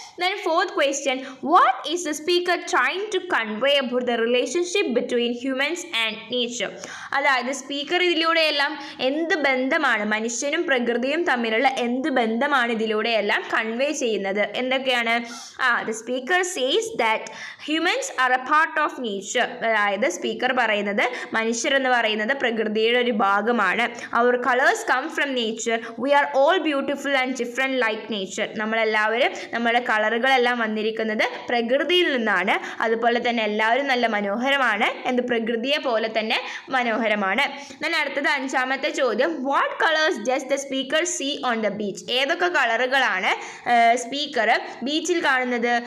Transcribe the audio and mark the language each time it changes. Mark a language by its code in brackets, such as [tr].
[en] Then fourth question, what is the speaker trying to convey about the relationship between humans and nature? [ml] അതായത് speaker ഇതിലൂടെയെല്ലാം എന്ത് ബന്ധമാണ്, മനുഷ്യനും പ്രകൃതിയും തമ്മിലുള്ള എന്ത് ബന്ധമാണ് ഇതിലൂടെയെല്ലാം കൺവേ ചെയ്യുന്നത്? എന്തൊക്കെയാണ്? [en] the speaker says that humans are a part of nature. [ml] അതായത് സ്പീക്കർ പറയുന്നത് മനുഷ്യരെന്ന് പറയുന്നത് പ്രകൃതിയുടെ ഒരു ഭാഗമാണ്. [en] our colors come from nature, we are all beautiful and different like nature. [ml] നമ്മളെല്ലാവരും നമ്മുടെ കളറുകളെല്ലാം വന്നിരിക്കുന്നത് പ്രകൃതിയിൽ നിന്നാണ്. അതുപോലെ തന്നെ എല്ലാവരും നല്ല മനോഹരമാണ്, പ്രകൃതിയെ പോലെ തന്നെ മനോഹരമാണ്. അടുത്തത് അഞ്ചാമത്തെ ചോദ്യം, [en] What colours does the speaker see on the beach? [ml] ഏതൊക്കെ കളറുകളാണ് സ്പീക്കർ ബീച്ചിൽ കാണുന്നത്?